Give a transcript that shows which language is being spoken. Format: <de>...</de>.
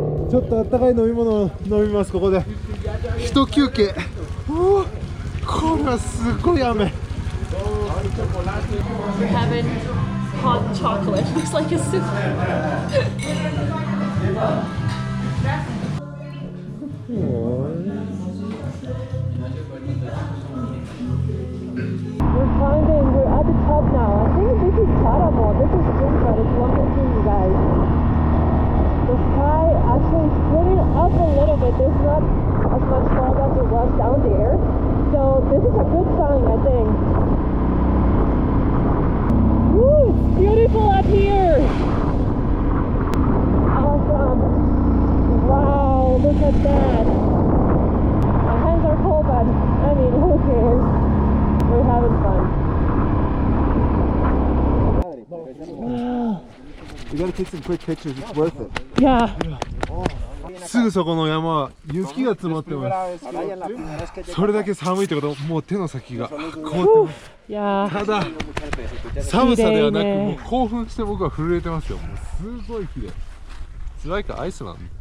<ja>ちょっとあったかい飲み物を飲みます。ここで一休憩。これはすごい雨。</ja> <en>We're having hot chocolate. Looks like a soup. We're at the top now. I think this is Paramo. This is Jimpa. It's one to you guys. The sky actually is splitting up a little bit. There's not as much fog as there was down there. So this is a good sign, I think. Woo! It's beautiful up here. Awesome. Wow, look at that. My hands are cold, but I mean, who cares? We're having fun. Wow. We gotta take some quick pictures. It's worth it. Yeah.</en> <ja>すぐそこの山は雪が積もってます。それだけ寒いってこと、もう手の先が凍ってます。いやただ寒さではなく、綺麗ねもう興奮して僕は震えてますよ。もうすごい綺麗。</ja> <en>It's like Iceland.</en>